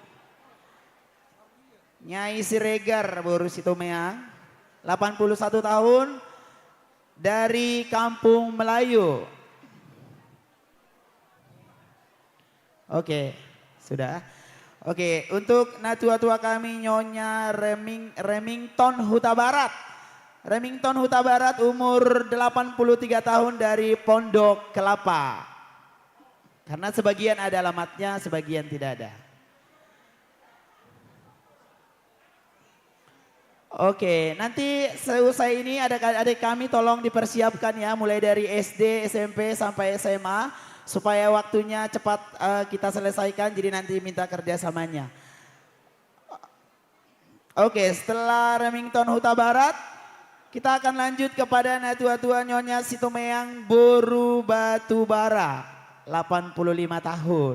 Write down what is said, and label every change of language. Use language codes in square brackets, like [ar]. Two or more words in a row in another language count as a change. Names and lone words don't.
[id] Nyai Siregar Boru Situmeang 81 tahun dari Kampung Melayu. Oke. Sudah. Oke, untuk natua-tua kami Nyonya Remington Huta Barat. Remington Huta Barat umur 83 tahun dari Pondok Kelapa. Karena sebagian ada alamatnya, sebagian tidak ada. Oke, nanti selesai ini adik-adik kami tolong dipersiapkan ya, mulai dari SD, SMP sampai SMA supaya waktunya cepat kita selesaikan, jadi nanti minta kerjasamanya. Oke, setelah Remington Huta Barat, kita akan lanjut kepada Natua-tua Nyonya Situmeang Boru Batubara, 85 tahun.